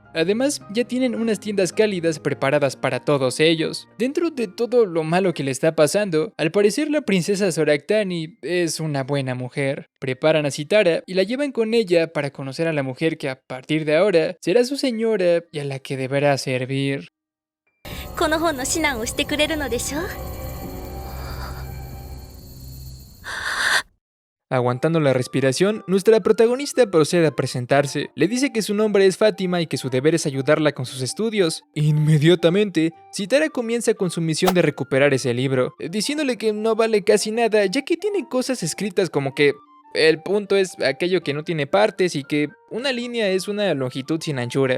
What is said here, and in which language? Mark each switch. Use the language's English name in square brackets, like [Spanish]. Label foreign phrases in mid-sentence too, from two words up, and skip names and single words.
[Spanish] Además, ya tienen unas tiendas cálidas preparadas para todos ellos. Dentro de todo lo malo que le está pasando, al parecer la princesa Soractani es una buena mujer. Preparan a Sitara y la llevan con ella para conocer a la mujer que a partir de ahora será su señora y a la que deberá servir. [Japanese] この本の指南をしてくれるのでしょ? [Spanish] Aguantando la respiración, nuestra protagonista procede a presentarse. Le dice que su nombre es Fátima y que su deber es ayudarla con sus estudios. Inmediatamente, Sitara comienza con su misión de recuperar ese libro, diciéndole que no vale casi nada, ya que tiene cosas escritas como que el punto es aquello que no tiene partes y que una línea es una longitud sin anchura.